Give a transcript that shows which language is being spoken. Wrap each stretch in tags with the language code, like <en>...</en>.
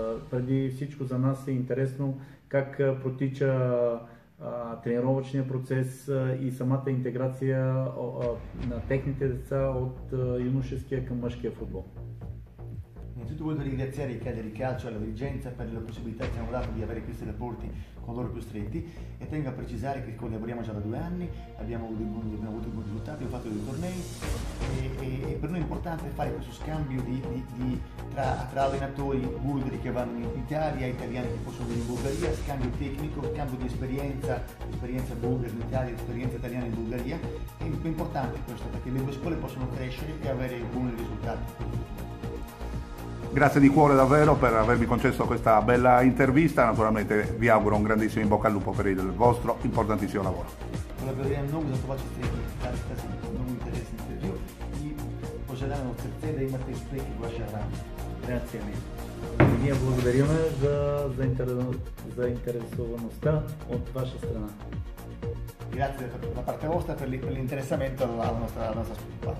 <bg>Преди всичко за нас е интересно как протича тренировъчния процес и самата интеграция на техните деца от юношеския към мъжкия футбол.</bg> <it>Innanzitutto voglio ringraziare il Cagliari Calcio e la dirigenza per la possibilità che ci hanno dato di avere questi rapporti con loro più stretti e tengo a precisare che collaboriamo già da 2 anni, abbiamo avuto buoni risultati, abbiamo fatto dei tornei e per noi è importante fare questo scambio tra allenatori bulgari che vanno in Italia, italiani che possono venire in Bulgaria, scambio tecnico, scambio di esperienza bulgara in Italia, esperienza italiana in Bulgaria. È importante questo perché le due scuole possono crescere e avere buoni risultati. Grazie di cuore davvero per avermi concesso questa bella intervista, naturalmente vi auguro un grandissimo in bocca al lupo per il vostro importantissimo lavoro.</it> <bg>Благодаря много за това, че сте тази много интересна интервю и пожелавам от сърце да имате успех в вашия работа.</bg> <it>Grazie a me.</it> <bg>Ние благодариме за заинтересоваността от ваша страна.</bg> <it>Grazie da parte vostra per l'interessamento alla nostra scuola.</it>